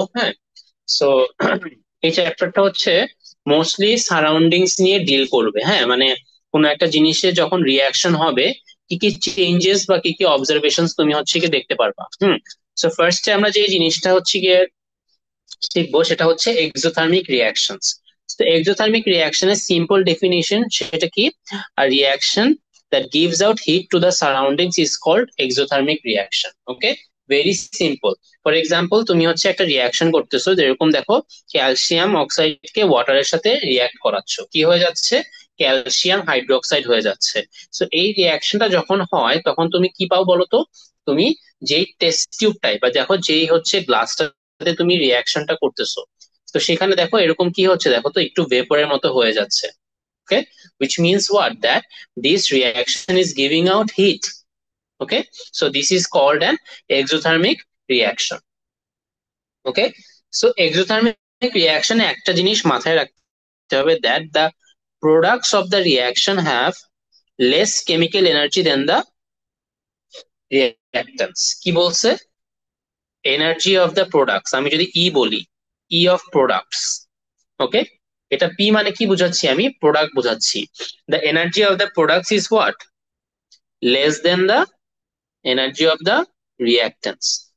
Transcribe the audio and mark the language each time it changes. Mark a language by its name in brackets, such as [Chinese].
[Bangla] হ্যাঁ, সো এই চ্যাপ্টারটা হচ্ছে মোস্টলি সারাউন্ডিংস নিয়ে ডিল করবে। হ্যাঁ, মানে কোনো একটা জিনিসে যখন রিয়াকশন হবে কি কি চেঞ্জেস বা কি কি অবজারভেশন তুমি হচ্ছে কি দেখতে পারবা। সো ফার্স্টে আমরা যে জিনিসটা হচ্ছে গিয়ে শিখবো সেটা হচ্ছে এক্সোথার্মিক রিয়াকশনস। তো এক্সোথার্মিক রিয়াকশনের সিম্পল ডেফিনিশন সেটা কি, [English] a reaction that gives out heat to the surroundings is called exothermic reaction. [Bangla] Okay, very simple. For example, তুমি হচ্ছে একটা রিয়াকশন করতেছো, যেরকম দেখো ক্যালসিয়াম অক্সাইডকে ওয়াটারের সাথে রিয়াক্ট করাচ্ছ, কি হয়ে যাচ্ছে? ক্যালসিয়াম হাইড্রোক্সাইড হয়ে যাচ্ছে। তো এই রিয়াকশনটা যখন হয় তখন তুমি কি পাও বলো তো? তুমি যেই টেস্ট টিউবটাই বা দেখো যেই হচ্ছে গ্লাসটা তুমি রিয়াকশনটা করতেছো, তো সেখানে দেখো এরকম কি হচ্ছে, দেখো তো একটু ভেপরের মতো হয়ে যাচ্ছে। [English] Okay, which means what, that this reaction is giving out heat. Okay, so this is called an exothermic reaction. Okay, so exothermic reaction [Bangla] এ একটা জিনিস মাথায় রাখতে হবে, [English] that the products of the reaction have less chemical energy than the reactants. [Bangla] কি বলছে? [English] energy of the products, [Bangla] আমি যদি ই বলি, [English] E of products. Okay, [Bangla] এটা পি মানে কি বুঝাচ্ছি? আমি প্রোডাক্ট বুঝাচ্ছি। [English] The energy of the products is what? Less than the energy of the reactants.